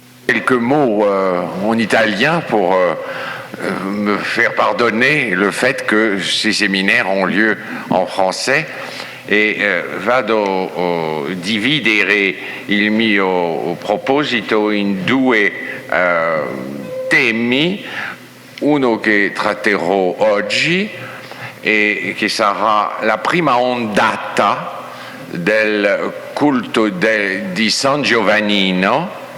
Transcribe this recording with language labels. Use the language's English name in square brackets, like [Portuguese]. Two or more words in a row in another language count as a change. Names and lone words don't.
[French] quelques mots en italien pour me faire pardonner le fait que ces séminaires ont lieu en français. [Italian] E vado dividere il mio proposito in due temi, uno che tratterò oggi e che sarà la prima ondata del culto di San Giovannino